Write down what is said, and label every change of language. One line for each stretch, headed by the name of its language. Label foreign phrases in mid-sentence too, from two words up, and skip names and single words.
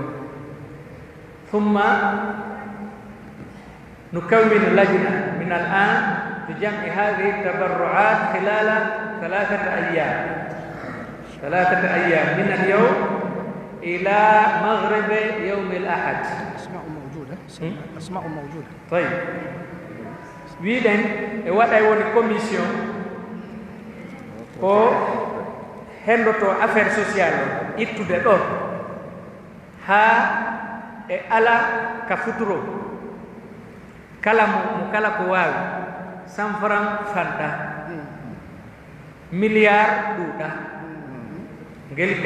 Arabic: ثم نكون لجنة من الآن بجمع هذه التبرعات خلال 3 أيام من اليوم إلى مغرب يوم الأحد. أسماء موجودة. طيب ويدن وضع كوميسيون
Fula: ko hendoto
French: affaire sociale
Fula: ittude ɗo ha e ala ka futuro kala mo kala ko wawi 100 francs fanda milliard ɗuuɗa gelke.